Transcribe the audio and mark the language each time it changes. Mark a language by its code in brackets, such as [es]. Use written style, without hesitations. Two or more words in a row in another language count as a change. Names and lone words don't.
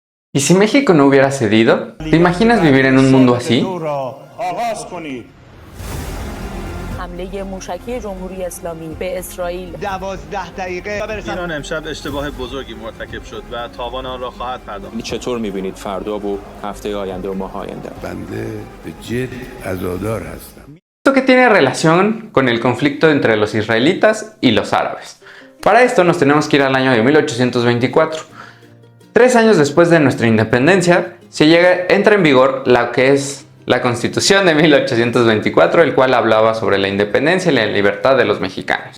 [es] ¿Y si México no hubiera cedido? ¿Te imaginas vivir en un mundo así? [fa] حمله موشکی جمهوری اسلامی به اسرائیل 12 دقیقه ایران امشب اشتباه بزرگی مرتکب شد و تاوان آن را خواهد پرداخت. چطور می‌بینید فردا و هفته آینده و ماه آینده؟ بنده به جد عزادار هستم. [es] Esto que tiene relación con el conflicto entre los israelitas y los árabes. Para esto nos tenemos que ir al año de 1824. 3 años después de nuestra independencia, entra en vigor la que es la Constitución de 1824, el cual hablaba sobre la independencia y la libertad de los mexicanos.